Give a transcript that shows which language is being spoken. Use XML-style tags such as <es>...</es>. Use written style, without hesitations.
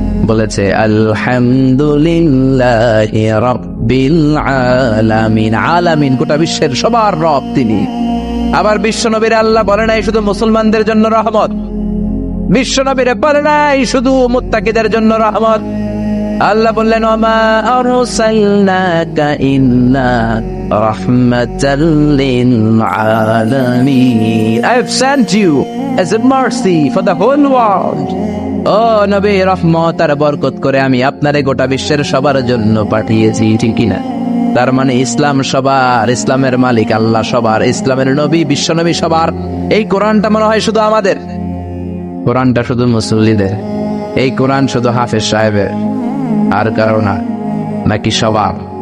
<bn>বলেছে</bn> <ar>আলহামদুলিল্লাহি রাব্বিল আলামিন।</ar> <bn>আলামিন গোটা বিশ্বের সবার রব তিনি। আবার বিশ্বনবীর আল্লাহ বলে নাই শুধু মুসলমানদের জন্য রহমত, বিশ্বনবীরে বলে নাই শুধু মুত্তাকিদের জন্য রহমত। আল্লাহ বললেন</bn> <ar>ওমা আরসালনাকা ইল্লা রাহমাতাল লিল আলামিন,</ar> <en>I have sent you as a mercy for the whole world.</en> <bn>ও নবী, রহমত আর বরকত করে আমি আপনারে গোটা বিশ্বের সবার জন্য পাঠিয়েছি, ঠিক কিনা? তার মানে ইসলাম সবার, ইসলামের মালিক আল্লাহ সবার, ইসলামের নবী বিশ্বনবী সবার। এই কোরআনটা মনে হয় শুধু আমাদের, কোরআনটা শুধু মুসল্লিদের, এই কোরআন শুধু হাফেজ সাহেবের, আর কারো না? নাকি সবার?</bn>